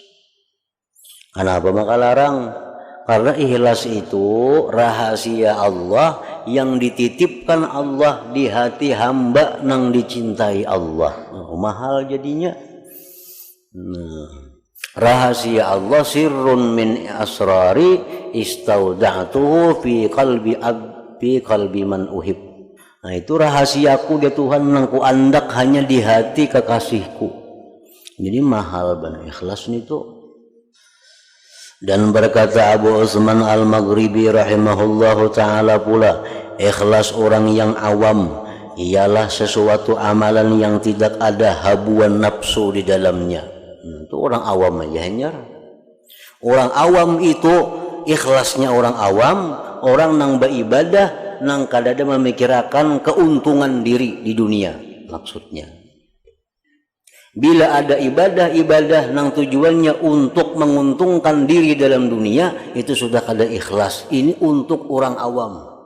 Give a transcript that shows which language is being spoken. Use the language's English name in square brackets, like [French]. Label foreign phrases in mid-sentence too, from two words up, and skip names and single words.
[Banjar] Kenapa maka larang? Karena ikhlas itu rahasia Allah yang dititipkan Allah di hati hamba nang dicintai Allah. Mahal jadinya. [Indonesian] Rahasia Allah, [Arabic] sirrun min asrari istauda'tuhu fi qalbi man uhib. [Banjar] Nah itu rahasiaku dia Tuhan nang ku andak hanya di hati kekasihku. [Indonesian] Jadi mahal benar ikhlas itu. Dan berkata Abu Utsman Al-Maghribi [Arabic] rahimahullahu ta'ala [Indonesian] pula, ikhlas orang yang awam ialah sesuatu amalan yang tidak ada habuan nafsu di dalamnya. Itu orang awam aja hanya. Orang awam itu ikhlasnya orang awam, [Banjar] orang nang beribadah nang kadada memikirkan keuntungan diri di dunia maksudnya. Bila ada ibadah nang tujuannya untuk menguntungkan diri dalam dunia, itu sudah kada ikhlas. [Indonesian] Ini untuk orang awam.